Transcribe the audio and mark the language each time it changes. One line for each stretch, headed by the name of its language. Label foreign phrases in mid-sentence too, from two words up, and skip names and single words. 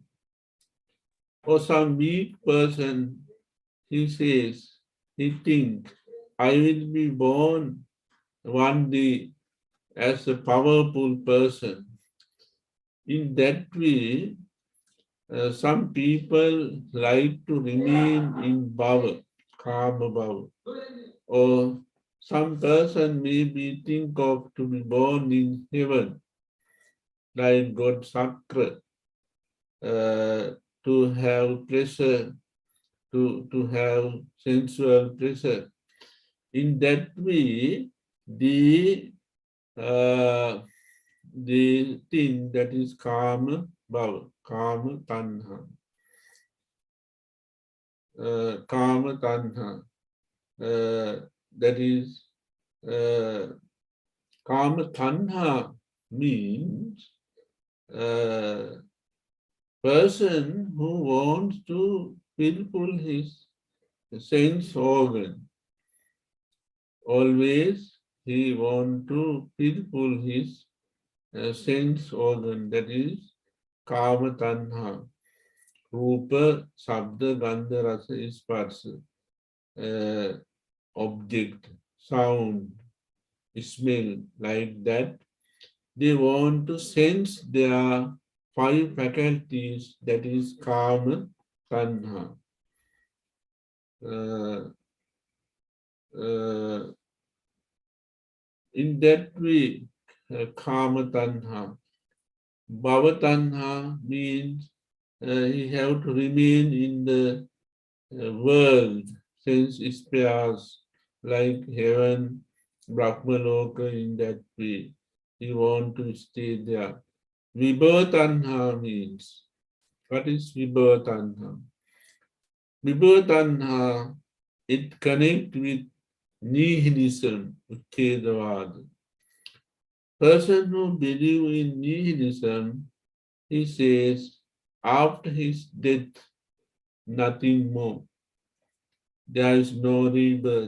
English: Or some weak person, he think I will be born one day as a powerful person. In that way, some people like to remain in
Pali: bhava, kama bhava.
English: Or some person maybe think of to be born in heaven, like God Sakra, to have pleasure, to have sensual pleasure. In that way, the thing that is
Pali: kama bhava, kama tanha. Kama tanha.
English: That is,
Pali: kama tanha
English: means person who wants to fulfill his sense organ. Always he wants to fulfill his sense organ, that is
Pali: kama tanha.
Sanskrit: Rupa, sabda, gandha, rasa, sparsa.
English: Object, sound, smell, like that. They want to sense their five faculties, that is
Pali: kama tanha.
English: In that way,
Pali: kama tanha. Bhava tanha
English: means he have to remain in the world, sense spheres, like heaven, Brahmaloka, in that way. He want to stay there.
Pali: Vibhava tanha
English: means, what is
Pali: vibhava tanha? Vibhava tanha,
English: it connects with nihilism, Uccedavada. Person who believes in nihilism, he says, after his death, nothing more. There is no rebirth.